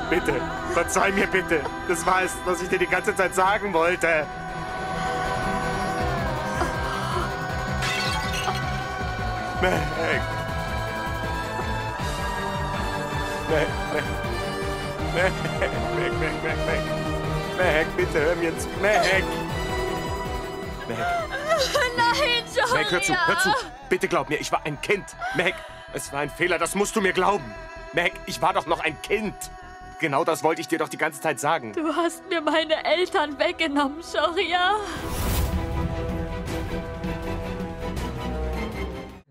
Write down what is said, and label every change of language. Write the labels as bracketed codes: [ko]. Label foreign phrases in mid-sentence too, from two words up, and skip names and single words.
[de] Bitte, verzeih mir bitte. Das war es, was ich dir die ganze Zeit sagen wollte. Mehek. Mehek, Mehek. Mehek. Mehek, bitte hör mir zu. Mehek. Mehek. Nein, Shoria! Mehek, hör zu. Bitte glaub mir, ich war ein Kind. Mehek, es war ein Fehler, das musst du mir glauben. Mehek, ich war doch noch ein Kind. Genau das wollte ich dir doch die ganze Zeit sagen. Du hast mir meine Eltern weggenommen, Shoria.